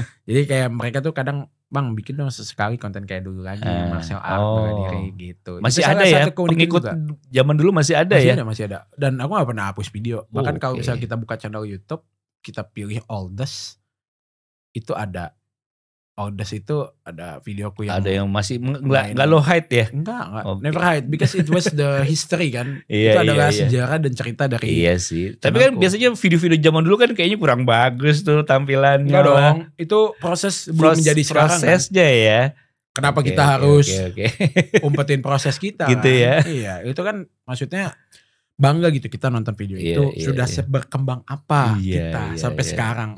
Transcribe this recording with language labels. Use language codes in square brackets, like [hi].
[id] Jadi kayak mereka tuh kadang, "Bang, bikin dong sesekali konten kayak dulu lagi, martial art bela diri gitu." Masih ada ya pengikut zaman dulu, masih ada ya? Masih ada. Dan aku gak pernah hapus video. Bahkan kalau misalnya kita buka channel YouTube, kita pilih oldest, itu ada oldest itu ada videoku yang ada yang masih nggak lo hide ya? Enggak, [en] never hide because it was the history kan. [id] Itu adalah sejarah dan cerita dari. Iya sih. Tapi kan biasanya video-video zaman dulu kan kayaknya kurang bagus tuh tampilannya. Enggak dong, itu proses belum menjadi sekarang. Prosesnya kan? Ya. Kenapa kita harus umpetin proses kita? Gitu kan? Ya? Iya, itu kan maksudnya bangga gitu kita nonton video itu sudah berkembang apa kita sampai sekarang.